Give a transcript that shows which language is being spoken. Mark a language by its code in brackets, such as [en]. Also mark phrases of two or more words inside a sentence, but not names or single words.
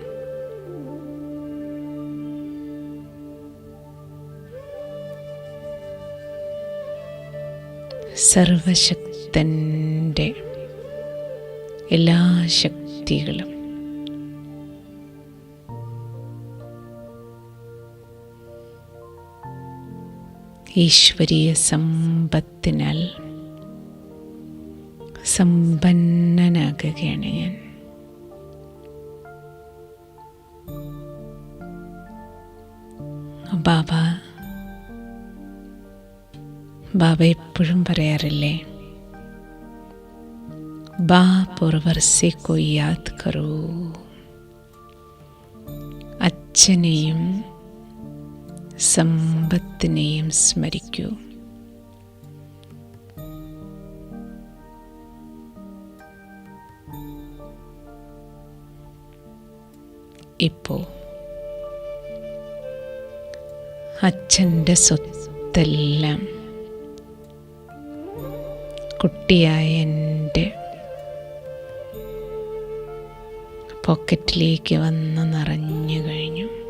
[ml] സർവശക്തൻ്റെ എല്ലാ ശക്തികളും ഈശ്വരീയ സമ്പത്തിനാൽ സമ്പന്നനാകുകയാണ് ഞാൻ. ബാബ എപ്പോഴും പറയാറില്ലേ, [hi] बाप और वर्से को याद करो. [ml] അച്ഛനെയും സമ്പത്തിനെയും സ്മരിക്കൂ. ഇപ്പോൾ അച്ഛൻ്റെ സ്വത്തെല്ലാം കുട്ടിയായ എൻ്റെ പോക്കറ്റിലേക്ക് വന്ന് നിറഞ്ഞു കഴിഞ്ഞു.